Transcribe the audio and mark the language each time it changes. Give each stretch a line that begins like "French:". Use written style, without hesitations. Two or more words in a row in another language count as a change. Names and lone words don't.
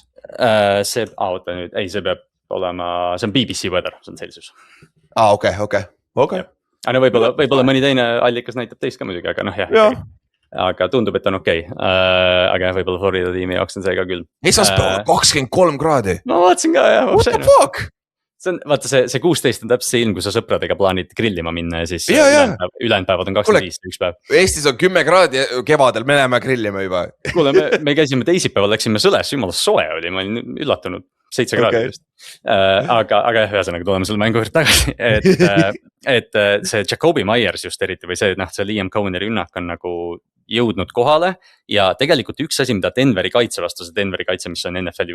Estonian: See peab olema, see on BBC weather, see on Celsius. Okei. Aga võib-olla mõni teine allikas näitab teist ka muidugi, aga jah. Aga tundub, et on okei. Aga võib-olla Florida tiimi jaoks on see ka küll. Esmaspäeval 23 kraadi. Ma vaatasin ka jah.
English: What the fuck?
Estonian: Vaata see 16 on täpselt see ilm, kui sa sõpradega plaanid grillima minna ja siis ülejäänud päevad on 25 üks päev. Eestis on 10 kraadi kevadel, me läheme grillima juba. Kuule, me käisime teisipäeval, läksime Sõles, jumala soe oli, ma olin üllatunud. 7 kraadi just. Aga ühesõnaga tuleme selle mängu juurde tagasi, et see Jacoby Myers just eriti või see Liam Cohen'i rünnak on nagu jõudnud kohale ja tegelikult üks asi, mida Denveri kaitse vastu, see Denveri kaitse, mis on NFL-i